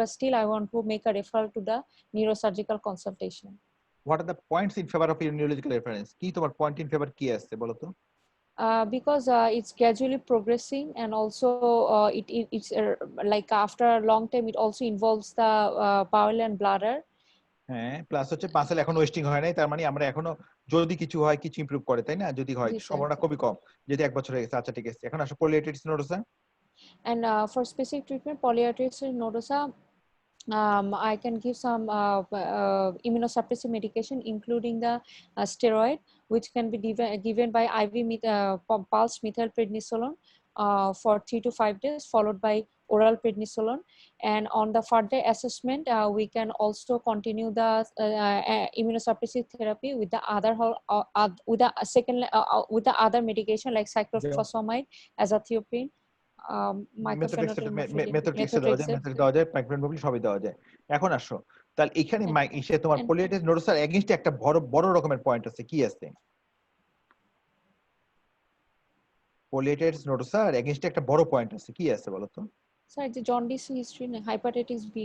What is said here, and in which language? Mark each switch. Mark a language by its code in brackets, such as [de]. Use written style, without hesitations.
[en] But still, I want to make a referral to the neurosurgical consultation. What are the points in favour of neurological reference? [bn] কি তোমার point in favour কি আসছে বলো তো? [en] Because it's gradually progressing, and also it's like after a long time, it also involves the bowel and bladder. [bn] হ্যাঁ, plus হচ্ছে muscle এখনো wasting হয় নাই, তার মানে আমরা এখনো যদি কিছু হয় কিছু ইমপ্রুভ করে, তাই না? যদি হয় [en] Yes, sir. [bn] সম্ভাবনা খুবই কম, যদি 1 বছর হয়ে গেছে। আচ্ছা ঠিক আছে, এখন আসো পোলিয়াইটিস nodosa. [en] And for specific treatment, polyarteritis nodosa, I can give some immunosuppressive medication, including the steroid, which can be given by IV pulse methylprednisolone for 3 to 5 days, followed by oral prednisolone. And on the further assessment, we can also continue the immunosuppressive therapy with the with the with the other medication like cyclophosphamide, azathioprine, mycophenolate mofetil, [bn] মেথোট্রেক্সে দেওয়া যায়, [en] methotrexate. [bn] মেথোট্রেক্স দেওয়া যায়, প্যাকমেন্ট সবই দেওয়া যায়। এখন আসো তাহলে এখানে [en] And, [bn] ইসে তোমার [en] and [bn] পোলিয়াইটিস নোডোসার এগেইনস্টে একটা বড় বড় রকমের পয়েন্ট আছে, কি আছে? পোলিয়াইটিস নোডোসার এগেইনস্টে একটা বড় পয়েন্ট আছে, কি আছে বলো তো? [en] sir, the jaundice history, hepatitis B.